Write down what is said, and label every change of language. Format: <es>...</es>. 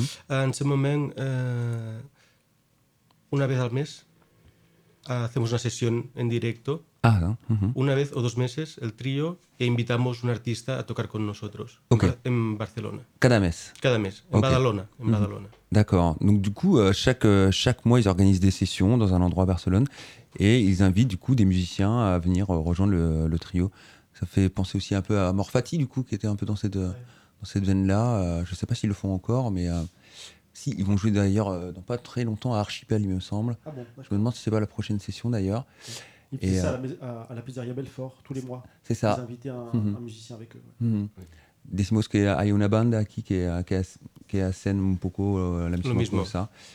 <fr>En ce moment, une fois par mois,</fr> <es>hacemos una sesión en directo una vez o dos meses el trío e invitamos un artista a tocar con nosotros en Barcelona cada mes en Badalona Badalona.</es> <fr>D'accord, donc du coup chaque mois ils organisent des sessions dans un endroit à Barcelone et ils invitent du coup des musiciens à venir rejoindre le trio. Ça fait penser aussi un peu à Amor Fati du coup, qui était un peu dans cette veine là. Je sais pas s'ils le font encore, mais si, ils vont jouer d'ailleurs dans pas très longtemps à Archipel, il me semble. Ah bon, je me demande si c'est pas la prochaine session d'ailleurs. Ils font ça à la pizzeria Belfort tous les mois. C'est ça. Ils invitent un musicien avec eux.</fr> <es>Decimos que hay una banda aquí que hacen un poco la misma cosa.</es>